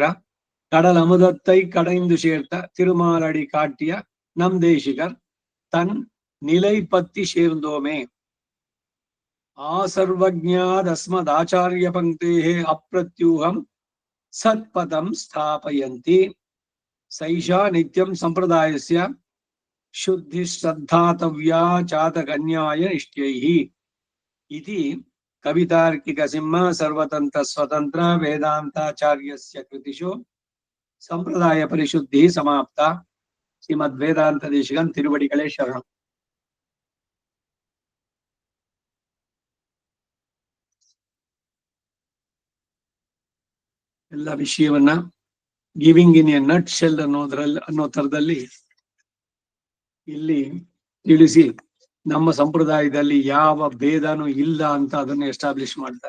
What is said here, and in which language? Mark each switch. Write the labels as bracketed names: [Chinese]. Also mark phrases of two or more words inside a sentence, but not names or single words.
[Tamil] கடல் அமுதத்தை கடைந்து சேர்த்த திருமாலடி காட்டிய நம் தேசிகர் தன் நிலை பத்தி சேர்ந்தோமே. [Sanskrit] आसर्वज्ञादस्मदाचार्य पङ्क्तेः अप्रत्यूहं सत्पथं स्थापयन्ती सैषा नित्यं सम्प्रदायस्य शुद्धि श्रद्धातव्या चातकन्याय निष्ठैः इति कवितार्किक सिंह सर्वतंत्र स्वतंत्र वेदांताचार्यस्य कृतिषु संप्रदाय परिशुद्धि समाप्ता. [Tamil] ஸ்ரீமத் வேதாந்த தேசிகன் திருவடிகளே சரணம். [Kannada] ಎಲ್ಲ ವಿಷಯವನ್ನ [English] giving in a nut shell [Kannada] ಅನ್ನೋ ತರದಲ್ಲಿ ಇಲ್ಲಿ ತಿಳಿಸಿ ನಮ್ಮ ಸಂಪ್ರದಾಯದಲ್ಲಿ ಯಾವ ಭೇದನೂ ಇಲ್ಲ ಅಂತ ಅದನ್ನ ಎಸ್ಟಾಬ್ಲಿಷ್ ಮಾಡ್ತಾರೆ.